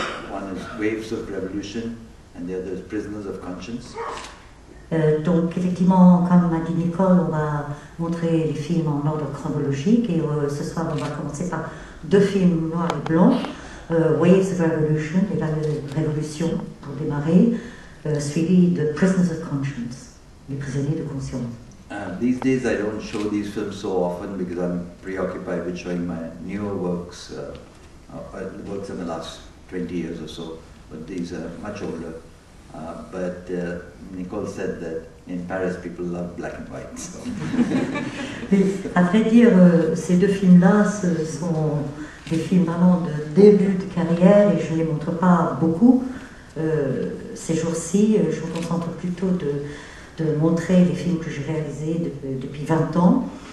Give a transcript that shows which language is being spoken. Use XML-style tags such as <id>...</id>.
<en>One is Waves of Revolution, and the other is Prisoners of Conscience.</en> <fr>Donc effectivement, comme m'a dit Nicole, on va montrer les films en ordre chronologique et ce soir on va commencer par deux films noirs et blancs, Waves of Revolution, les révolutions pour démarrer, suivi de Prisoners of Conscience, les prisonniers de conscience.</fr> <en>These days I don't show these films so often because I'm preoccupied with showing my newer works, works in the last 20 years or so, but these are much older. But Nicole said that in Paris people love black and white. So.</en> <fr>À vrai dire, ces deux films-là, ce sont des films vraiment de début de carrière et je ne les montre pas beaucoup. Ces jours-ci, je me concentre plutôt de montrer les films que j'ai réalisés depuis 20 ans.</fr>